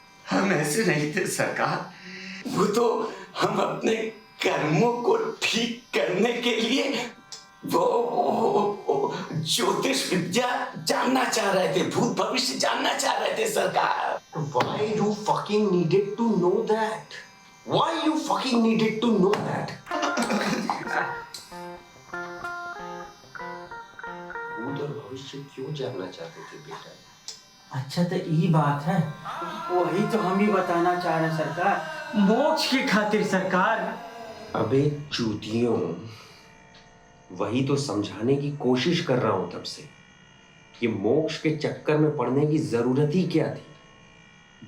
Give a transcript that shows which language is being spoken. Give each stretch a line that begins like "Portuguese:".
Hindi: हम ऐसे नहीं थे सरकार। वो तो हम अपने कर्मों को ठीक करने के लिए वो ज्योतिष विद्या जानना चाह रहे थे, भूत भविष्य जानना चाह रहे थे सरकार।
English: Why you fucking needed to know that? Why you fucking needed to know that?
Hindi: भूत और भविष्य क्यों जानना चाहते थे बेटा? अच्छा तो ये बात है, वही तो हम भी बताना चाह रहे हैं सरकार, मोक्ष की खातिर सरकार। अबे चूतियों, वही तो समझाने की कोशिश कर रहा हूं तब से कि मोक्ष के चक्कर में पड़ने की जरूरत ही क्या थी।